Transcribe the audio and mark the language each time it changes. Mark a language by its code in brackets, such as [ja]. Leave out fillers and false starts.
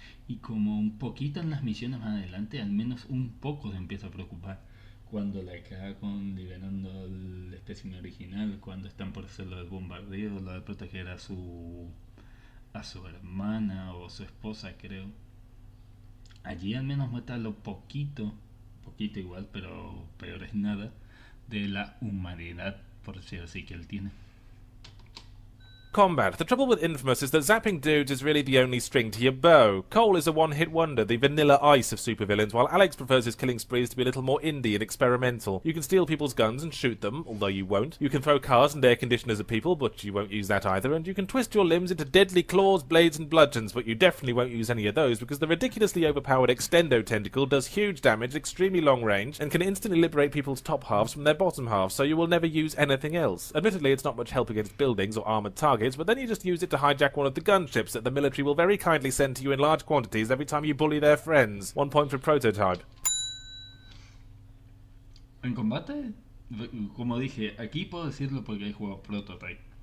[es] Y como un poquito en las misiones más adelante, al menos un poco se empieza a preocupar cuando la caga con liberando el espécimen original, cuando están por hacer lo del bombardeo, lo de proteger a su hermana o su esposa, creo. Allí al menos muestra lo poquito, poquito igual, pero peor es nada, de la humanidad, por decir así, que él tiene. [en] Combat. The trouble with Infamous is that zapping dudes is really the only string to your bow. Cole is a one-hit wonder, the vanilla ice of supervillains, while Alex prefers his killing sprees to be a little more indie and experimental. You can steal people's guns and shoot them, although you won't. You can throw cars and air conditioners at people, but you won't use that either. And you can twist your limbs into deadly claws, blades and bludgeons, but you definitely won't use any of those because the ridiculously overpowered Extendo Tentacle does huge damage at extremely long range and can instantly liberate people's top halves from their bottom halves, so you will never use anything else. Admittedly, it's not much help against buildings or armoured targets, but then you just use it to hijack one of the gunships that the military will very kindly send to you in large quantities every time you bully their friends. 1 point for Prototype. [es] En combate, como dije, aquí puedo decirlo porque he jugado Prototype.